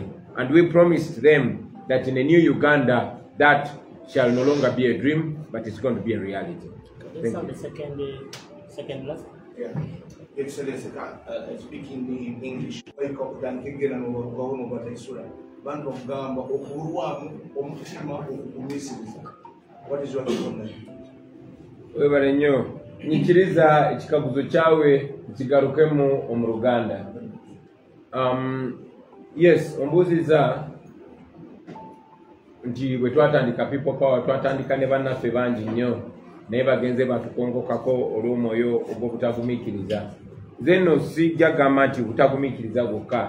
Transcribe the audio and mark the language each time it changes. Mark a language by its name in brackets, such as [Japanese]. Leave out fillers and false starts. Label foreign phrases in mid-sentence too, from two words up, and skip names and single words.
[English] And we promised them that in a new Uganda, that shall no longer be a dream, but it's going to be a reality. Let's have the second last. Yeah. Excellency, speaking in English. What is your comment? [Nyankole] Webale nnyo nyikiriza ekikaguzo kyawe kigarukemu omu Luganda. [Ganda] Yes, ombuuziza nti bwe twatandika [English] people power [Ganda] twatandika ne bannaffe bangi nnyo naye bagenze batukongokako olw'omwoyo ogw'obutagumiikiriza. Nze nno sijja gamba nti butagumiikiriza gwokka.